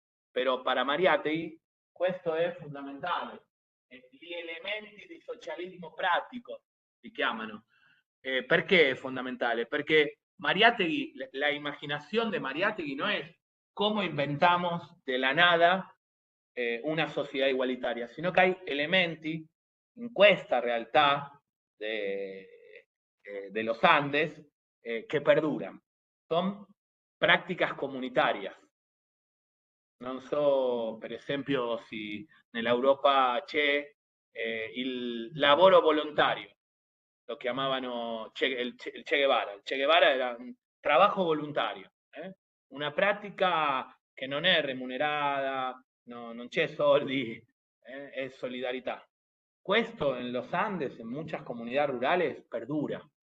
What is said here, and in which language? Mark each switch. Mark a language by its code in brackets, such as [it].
[it] Però para Mariátegui questo è fondamentale. Gli elementi di socialismo pratico si chiamano. Perché è fondamentale? [es] Perché Mariátegui, la imaginación de Mariátegui no es cómo inventamos de la nada una sociedad igualitaria, sino que hay elementi in questa realtà de los Andes que perduran. Son prácticas comunitarias. [it] Non so, per esempio, se nell'Europa c'è il lavoro volontario, lo chiamavano il Che Guevara. Il Che Guevara era un trabajo volontario, una pratica che non è remunerata, no, non c'è soldi, è solidarietà. [es] Questo en los Andes, en muchas comunidades rurales, perdura.